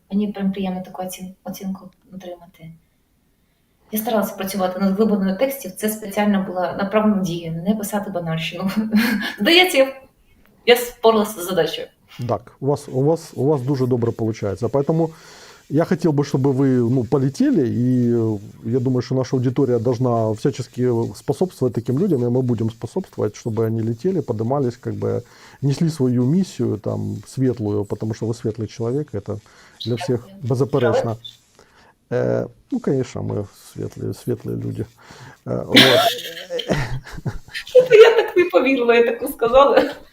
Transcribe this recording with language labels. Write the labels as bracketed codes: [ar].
[uk] Мені прям приємно таку оцінку отримати. Я старалася працювати над глибиною текстів, це спеціально була направлена дія, не писати банальщину. Здається, я впоралася з задачею. Так, у вас дуже добре получается. [ru] Поэтому я хотел бы, чтобы вы полетели, и я думаю, что наша аудитория должна всячески способствовать таким людям, и мы будем способствовать, чтобы они летели, поднимались, как бы несли свою миссию там светлую, потому что вы светлый человек, это для всех беззаперечно. Ну, конечно, мы светлые люди. Вот. [uk] Що-то я так не повірила, я таку сказала.